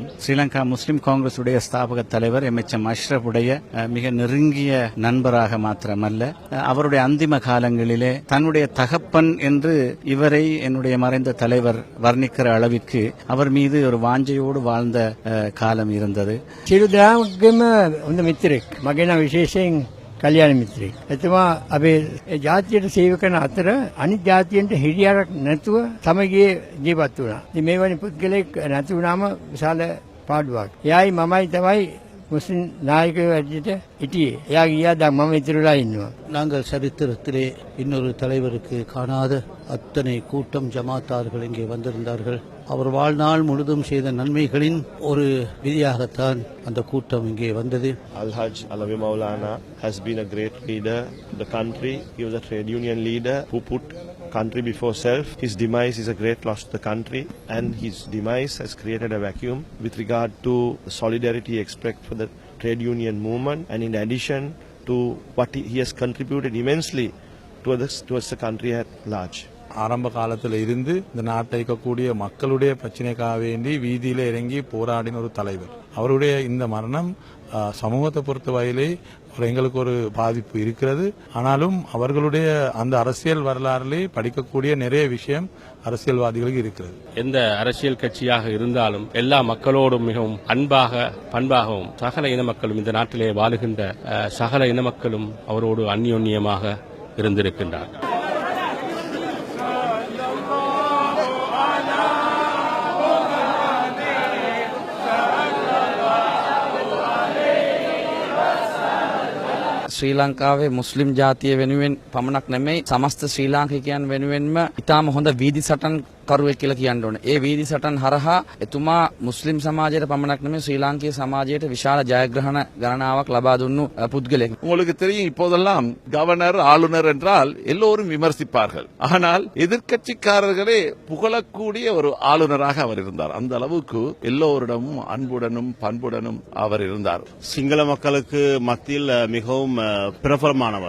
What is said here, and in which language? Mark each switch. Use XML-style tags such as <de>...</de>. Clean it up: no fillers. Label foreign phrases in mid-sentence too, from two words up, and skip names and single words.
<ta>ஸ்ரீலங்கா முஸ்லிம் காங்கிரஸ் உடைய ஸ்தாபக தலைவர் எம்.எச்.எம். அஷ்ரப் உடைய மிக நெருங்கிய நண்பராக மாத்திரமல்ல, அவருடைய அந்திம காலங்களிலே தன்னுடைய தகப்பன் என்று இவரை என்னுடைய மறைந்த தலைவர் வர்ணிக்கிற அளவிற்கு அவர் மீது ஒரு வாஞ்சையோடு வாழ்ந்த காலம் இருந்தது.</ta> <si>සියලු දෙනාගේම හොඳ මිත්‍රෙක්. මගේ නම් විශේෂයෙන් කල්‍යාණ මිත්‍රෙක්. එතුමා අපේ ජාතියට සේවය කරන අතර අනිත් ජාතියන්ට හිරියාවක් නැතුව සමගියේ ජීවත් වුණා. ඉතින් මේ වගේ පුද්ගලෙක් නැති වුණාම විශාල පාඩුවක්. එයායි මමයි තමයි முஸ்லிம் நாயகர் வச்சுட்டு இட்டியே யாக மம திருவிழா இன்னும்.</si> <ta>நாங்கள் சரித்திரத்திலே இன்னொரு தலைவருக்கு காணாத அத்தனை கூட்டம் ஜமாத்தார்கள் இங்கே வந்திருந்தார்கள். அவர் வாழ்நாள் முழுதும் செய்த நன்மைகளின் ஒரு விதியாகத்தான் அந்த கூட்டம் இங்கே வந்தது.</ta> <en>Al-Hajj Alawi Maulana has been a great leader to the country. He was a trade union leader who put country before self. His demise is a great loss to the country, and his demise has created a vacuum with regard to the solidarity expressed for the trade union movement, and in addition to what he has contributed immensely towards the country at large.</en> <ta>ஆரம்ப காலத்தில் இருந்து இந்த நாட்டை இருக்கக்கூடிய மக்களுடைய பிரச்சனைக்காக வேண்டி வீதியில இறங்கி போராடின ஒரு தலைவர். அவருடைய இந்த மரணம் சமூகத்தை பொறுத்த வகையிலே எங்களுக்கு ஒரு பாதிப்பு இருக்கிறது. ஆனாலும் அவர்களுடைய அந்த அரசியல் வரலாறிலே படிக்கக்கூடிய நிறைய விஷயம் அரசியல்வாதிகளுக்கு இருக்கிறது. எந்த அரசியல் கட்சியாக இருந்தாலும் எல்லா மக்களோடும் மிகவும் அன்பாக பண்பாகவும் சகல இன மக்களும் இந்த நாட்டிலே வாழுகின்ற சகல இன மக்களும் அவரோடு அந்யோன்யமாக இருந்திருக்கின்றார்.</ta> <si>ශ්‍රී ලංකාවේ මුස්ලිම් ජාතිය වෙනුවෙන් පමණක් නෙමෙයි සමස්ත ශ්‍රී ලාංකිකයන් වෙනුවෙන්ම ඉතාම හොඳ වීදි සටන් කරුවෙක් කියලා කියන්න ඕනේ. ඒ වීදි සටන් හරහා එතුමා මුස්ලිම් සමාජයට පමණක් නෙමෙයි ශ්‍රී ලාංකීය සමාජයට විශාල ජයග්‍රහණ ගණනාවක් ලබා දුන්නු පුද්ගලෙක්.</si> <ta>உங்களுக்கு தெரியும் இப்போதெல்லாம் கவர்னர் ஆளுநர் என்றால் எல்லோரும் விமர்சிப்பார்கள். ஆனால் எதிர்க்கட்சிக்காரர்களே புகழக்கூடிய ஒரு ஆளுநராக அவர் இருந்தார். அந்த அளவுக்கு எல்லோரிடமும் அன்புடனும் பண்புடனும் அவர் இருந்தார். சிங்கள மக்களுக்கு மத்தியில் மிகவும் பிரபலமானவர்.</ta>